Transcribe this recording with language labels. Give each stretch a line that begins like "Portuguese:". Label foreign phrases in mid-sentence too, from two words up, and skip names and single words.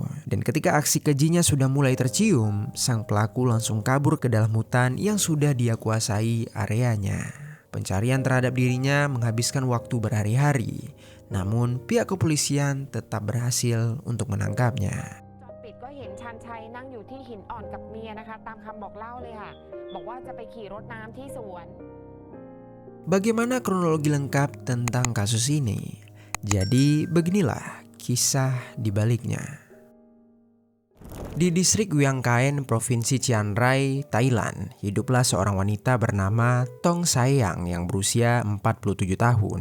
Indonesian: Dan ketika aksi kejinya sudah mulai tercium, sang pelaku langsung kabur ke dalam hutan yang sudah dia kuasai areanya. Pencarian terhadap dirinya menghabiskan waktu berhari-hari, namun pihak kepolisian tetap berhasil untuk menangkapnya.
Thai: ปิดก็เห็นชันชัยนั่งอยู่ที่หินอ่อนกับเมียนะคะตามคำบอกเล่าเลยค่ะบอกว่าจะไปขี่รถน้ำที่สวน
Indonesian: Bagaimana kronologi lengkap tentang kasus ini? Jadi beginilah kisah di baliknya. Di distrik Wiang Kaen, Provinsi Chiang Rai, Thailand, hiduplah seorang wanita bernama Tong Sayang yang berusia 47 tahun.